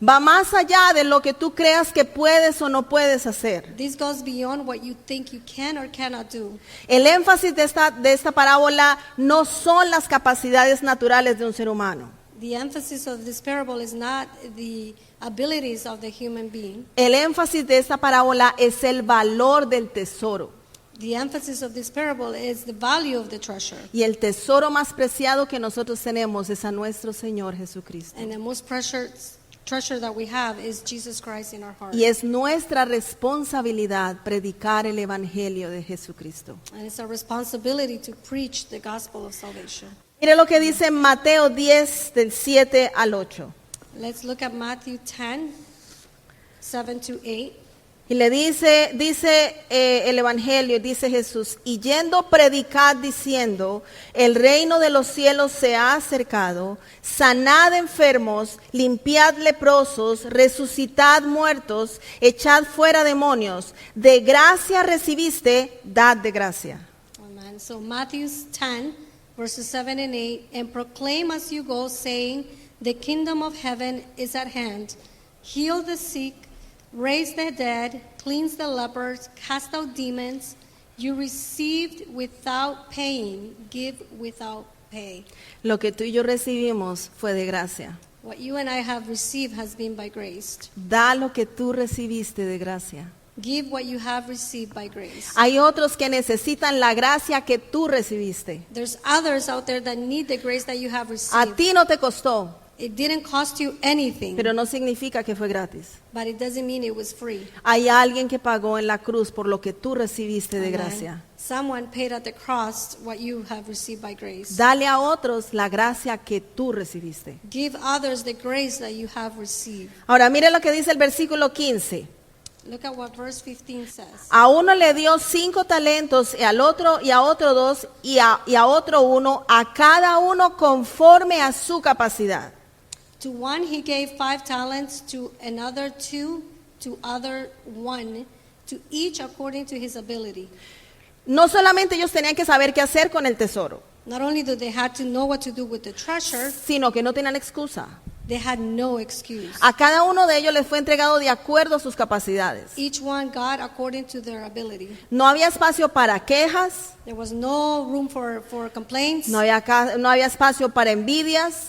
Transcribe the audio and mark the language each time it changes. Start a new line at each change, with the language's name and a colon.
Spanish: Va más allá de lo que tú creas que puedes o no puedes hacer.
English: This goes beyond what you think you can or cannot do.
Spanish: El énfasis de esta parábola no son las capacidades naturales de un ser humano.
English: The emphasis of this parable is not the abilities of the human being.
Spanish: El énfasis de esta parábola es el valor del tesoro.
English: The emphasis of this parable is the value of the treasure.
Spanish: Y el tesoro más preciado que nosotros tenemos es a nuestro Señor Jesucristo.
English: And the most precious treasure that we have is Jesus Christ in our heart.
Spanish: Y es nuestra responsabilidad predicar el evangelio de Jesucristo.
English: And it's our responsibility to preach the gospel of salvation.
Spanish: Mire lo que dice en Mateo 10 del 7 al 8.
English: Let's look at Matthew 10, 7 to 8.
Spanish: Y le dice el evangelio, dice Jesús, y yendo predicad diciendo, el reino de los cielos se ha acercado, sanad enfermos, limpiad leprosos, resucitad muertos, echad fuera demonios, de gracia recibiste, dad de gracia.
English: Amen. So Matthew 10, verses 7 and 8, and proclaim as you go, saying, the kingdom of heaven is at hand. Heal the sick, raise the dead, cleanse the lepers, cast out demons. You received without paying, give without pay.
Spanish: Lo que tú y yo recibimos fue de gracia.
English: What you and I have received has been by grace.
Spanish: Da lo que tú recibiste de gracia.
English: Give what you have received by grace.
Spanish: Hay otros que necesitan la gracia que tú recibiste.
English: There's others out there that need the grace that you have
Spanish: A
English: received.
Spanish: ti no te costó.
English: It didn't cost you anything,
Spanish: pero no significa que fue gratis.
English: but it doesn't mean it was free.
Spanish: Hay alguien que pagó en la cruz por lo que tú recibiste de
English: Amen.
Spanish: gracia.
English: Someone paid at the cross what you have received by grace.
Spanish: Dale a otros la gracia que tú recibiste.
English: Give others the grace that you have received.
Spanish: Ahora mire lo que dice el versículo 15.
English: Look at what verse 15 says.
Spanish: A uno le dio 5 talentos, y a otro 2, y a otro 1, a cada uno conforme a su capacidad.
English: To one he gave 5 talents, to another 2, to other 1, to each according to his ability.
Spanish: No solamente ellos tenían que saber qué hacer con el tesoro,
English: Not only do they had to know what to do with the treasure,
Spanish: sino que no tenían excusa.
English: they had no excuse.
Spanish: A cada uno de ellos les fue entregado de acuerdo a sus capacidades.
English: Each one got according to their ability.
Spanish: No había espacio para quejas,
English: There was no room for complaints.
Spanish: no había espacio para envidias.